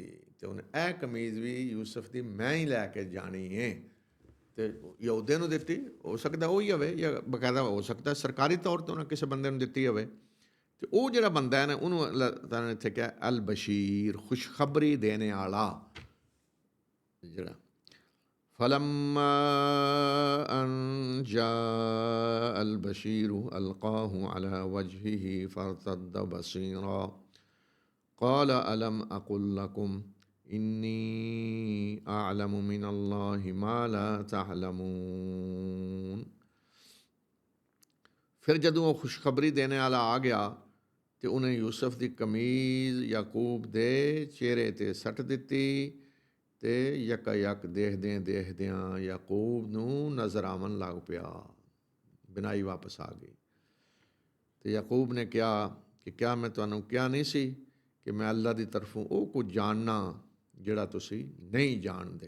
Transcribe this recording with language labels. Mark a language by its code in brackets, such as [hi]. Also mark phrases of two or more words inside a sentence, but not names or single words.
[pa] ਅਤੇ ਉਹਨੇ ਇਹ ਕਮੀਜ਼ ਵੀ ਯੂਸਫ ਦੀ ਮੈਂ ਹੀ ਲੈ ਕੇ ਜਾਣੀ ਹੈ। ਅਤੇ ਯਹੂਦੇ ਨੂੰ ਦਿੱਤੀ, ਹੋ ਸਕਦਾ ਉਹੀ ਹੋਵੇ ਜਾਂ ਬਕਾਇਦਾ ਹੋ ਸਕਦਾ ਸਰਕਾਰੀ ਤੌਰ 'ਤੇ ਉਹਨਾਂ ਕਿਸੇ ਬੰਦੇ ਨੂੰ ਦਿੱਤੀ ਹੋਵੇ। ਅਤੇ ਉਹ ਜਿਹੜਾ ਬੰਦਾ ਹੈ ਨਾ ਉਹਨੂੰ ਅੱਲਾਹ ਤਾਲਾ ਨੇ ਇੱਥੇ ਕਿਹਾ [ar] البشير, [pa] ਖੁਸ਼ਖਬਰੀ ਦੇਣੇ ਵਾਲਾ ਜਿਹੜਾ। [ar] فلما أن جاء البشير ألقاه على وجهه فارتد بصيرا قال ألم أقل لكم إني أعلم من الله ما لا تعلمون। [pa] ਫਿਰ ਜਦੋਂ ਵੋ ਖੁਸ਼ਖਬਰੀ ਦੇਨੇ ਵਾਲਾ ਆ ਗਿਆ ਤੋ ਉਨ੍ਹੇਂ ਯੂਸੁਫ ਕੀ ਕਮੀਜ਼ ਯਾਕੂਬ ਦੇ ਚਿਹਰੇ ਤੇ ਸੱਟ ਦਿੱਤੀ। ਤੇ ਯਕ ਯਕ ਦੇਖਦਿਆਂ ਦੇਖਦਿਆਂ ਯਾਕੂਬ ਨੂੰ ਨਜ਼ਰ ਆਵਣ ਲੱਗ ਪਿਆ, ਬਿਨਾਈ ਵਾਪਸ ਆ ਗਈ। ਅਤੇ ਯਾਕੂਬ ਨੇ ਕਿਹਾ ਕਿ ਕਿਆ ਮੈਂ ਤੁਹਾਨੂੰ ਕਿਹਾ ਨਹੀਂ ਸੀ ਕਿ ਮੈਂ ਅੱਲਾ ਦੀ ਤਰਫੋਂ ਉਹ ਕੁਝ ਜਾਣਨਾ ਜਿਹੜਾ ਤੁਸੀਂ ਨਹੀਂ ਜਾਣਦੇ।